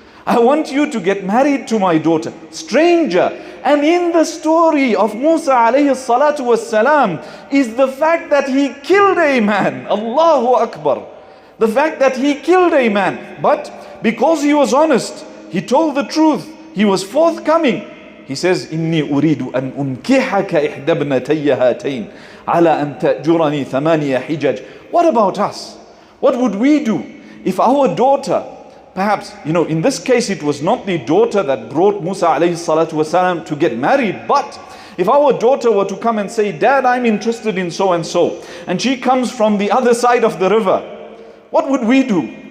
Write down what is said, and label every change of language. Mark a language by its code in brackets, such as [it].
[en] I want you to get married to my daughter. Stranger. And in the story of Musa alayhi salatu wassalam is the fact that he killed a man. Allahu Akbar. The fact that he killed a man. But because he was honest, he told the truth, he was forthcoming. [ar] He says, إِنِّي أُرِيدُ أَنْ أُنْكِحَكَ إِحْدَى ابْنَتَيَّ هَاتَيْنِ عَلَى أَنْ تَأْجُرَنِي 8 حِجَجٍ. [en] What about us? What would we do? if our daughter, perhaps, in this case it was not the daughter that brought Musa alayhi salatu wasalam to get married, but if our daughter were to come and say, Dad, I'm interested in so and so, and she comes from the other side of the river, what would we do?